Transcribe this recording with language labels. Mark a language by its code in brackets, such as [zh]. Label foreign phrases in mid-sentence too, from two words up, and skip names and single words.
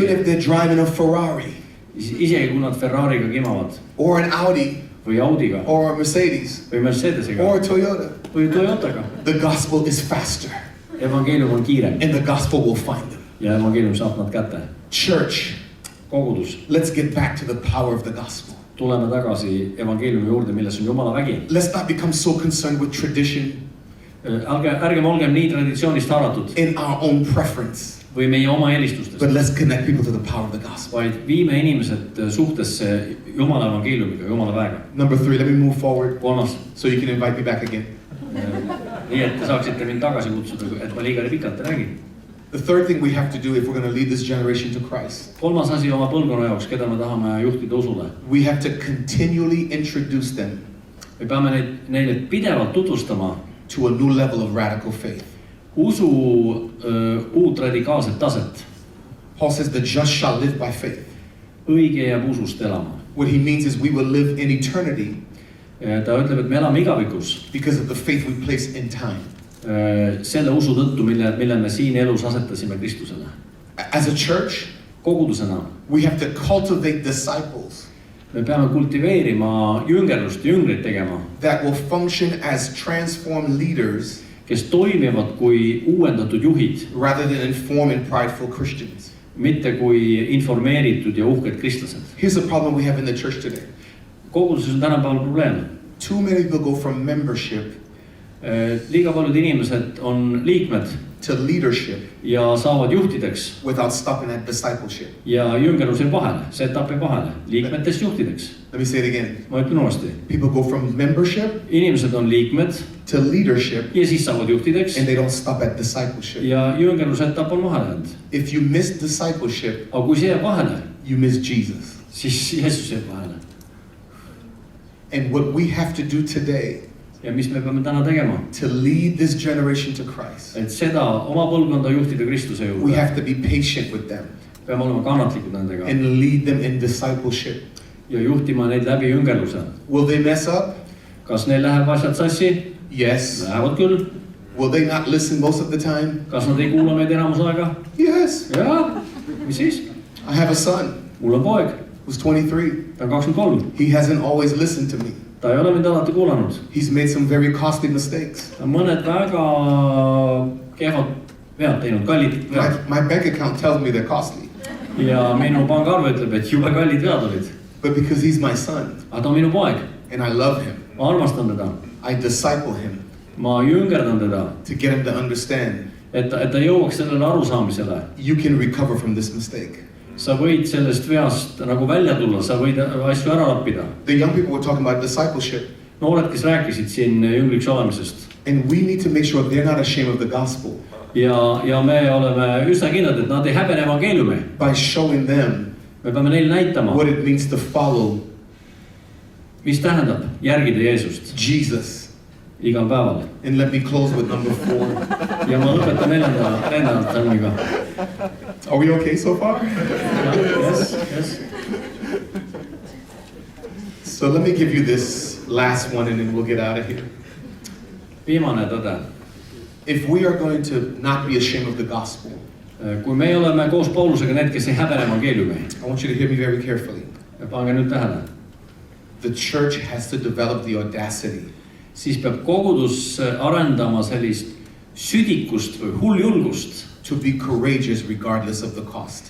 [en] if they're driving a Ferrari [et] isegi kui nad Ferrariga kimavad [en] or an Audi [et] või Audiga [en] or a Mercedes [et] või Mercedesega [en] or a Toyota, [et] või Toyotaga, [en] the gospel is faster [et] evangeelium on kiirem [en] and the gospel will find them. [et] ja evangeelium saab nad kätte. [en] Church, [et] Kogudus, [en] let's get back to the power of the gospel. [et] tuleme tagasi evangeeliumi juurde, milles on Jumala vägi. [en] Let's not become so concerned with tradition [et] Ärgem olgem nii traditsioonist haaratud [en] in our own preference, [et] või meie oma eelistustest, [en] but let's connect people to the power of the gospel. [et] vaid viime inimesed suhtesse Jumala evangeeliumiga, Jumala väega. [en] Number 3, let me move forward [et] 3, [en] so you can invite me back again. [et] nii et te saaksite mind tagasi kutsuda, et ma liiga pikalt ei räägi. [en] The third thing we have to do if we're going to lead this generation to Christ, [et] 3. asi oma põlvkonna jaoks, keda me tahame juhtida usule. [en] we have to continually introduce them [et] Me peame neile pidevalt tutvustama [en] to a new level of radical faith. [et] usu uut radikaalset taset. [en] Paul says the just shall live by faith. [et] Õige jääb usust elama. [en] What he means is we will live in eternity [et] Ta ütleb, et me elame igavikus [en] because of the faith we place in time. [et] Selle usu tõttu, mille me siin elus asetasime Kristusele. [en] As a church, [et] Kogudusena [en] we have to cultivate disciples [et] me peame kultiveerima jüngerlust, jüngreid tegema, [en] that will function as transformed leaders [et] kes toimivad kui uuendatud juhid, [en] rather than informed and prideful Christians. [et] mitte kui informeeritud ja uhked kristlased. [en] Here's the problem we have in the church today. [et] Koguduses on tänapäeval probleem. [en] Too many people go from membership [et] Liiga paljud inimesed on liikmed [en] to leadership [et] ja saavad juhtideks [en] without stopping at discipleship. [et] ja jüngerlus jääb vahele, see etapp jääb vahele, liikmetest juhtideks. [en] Let me say it again. [et] Ma ütlen uuesti. [en] People go from membership [et] Inimesed on liikmed [en] to leadership [et] ja siis saavad juhtideks [en] and they don't stop at discipleship. [et] ja jüngerluse etapp on vahele jäänud. [en] If you miss discipleship, [et] Aga kui see jääb vahele, [en] you miss Jesus. [et] siis Jeesus jääb vahele. [en] And what we have to do today [et] Ja mis me peame täna tegema? [en] to lead this generation to Christ, [et] Et seda oma põlvkonda juhtida Kristuse [en] we [et] juurde. [en] have to be patient with them [et] Peame olema kannatlikud nendega [en] and lead them in discipleship. [et] ja juhtima neid läbi jüngerluse. [en] Will they mess up? [et] Kas neil läheb asjad sassi? [en] Yes. [et] Lähevad küll. [en] Will they not listen most of the time? [et] Kas nad ei kuula meid enamus aega? [en] Yes. [et] Jaa, mis siis? [en] I have a son [et] Mul on poeg, [en] who's 23. [et] ta on 23. [en] He hasn't always listened to me. [et] Ta ei ole mind alati kuulanud. [en] He's made some very costly mistakes. [et] Ta on mõned väga kehvad vead teinud, kallid vead. [en] My bank account tells me they're costly. [et] Ja minu pangarve ütleb, et jube kallid vead olid. [en] But because he's my son [et] Aga ta on minu poeg. [en] and I love him, [et] Ma armastan teda. [en] I disciple him [et] Ma jüngerdan teda, [en] to get him to understand [et] et ta jõuaks sellele arusaamisele. [en] you can recover from this mistake. [et] Sa võid sellest veast nagu välja tulla, sa võid asju ära lappida. [en] The young people were talking about discipleship, [et] Noored, kes rääkisid siin jüngriks olemisest. [en] and we need to make sure they're not ashamed of the gospel [et] Ja me oleme üsna kindlad, et nad ei häbene evangeeliumi. [en] by showing them [et] Me peame neile näitama, [en] what it means to follow [et] mis tähendab järgida Jeesust [en] Jesus. [et] igal päeval. [en] And let me close with number 4. [et] Ja ma lõpetan neljanda sõnumiga. [en] Are we okay so far? Yes, yes. So let me give you this last one and then we'll get out of here. [et] Viimane tõde. [en] If we are going to not be ashamed of the gospel, [et] Kui me oleme koos Paulusega need, kes ei häbene evangeeliumi, [en] I want you to hear me very carefully. [et] pange nüüd tähele, [en] The church has to develop the audacity [et] siis peab kogudus arendama sellist südikust või hulljulgust, [en] to be courageous regardless of the cost.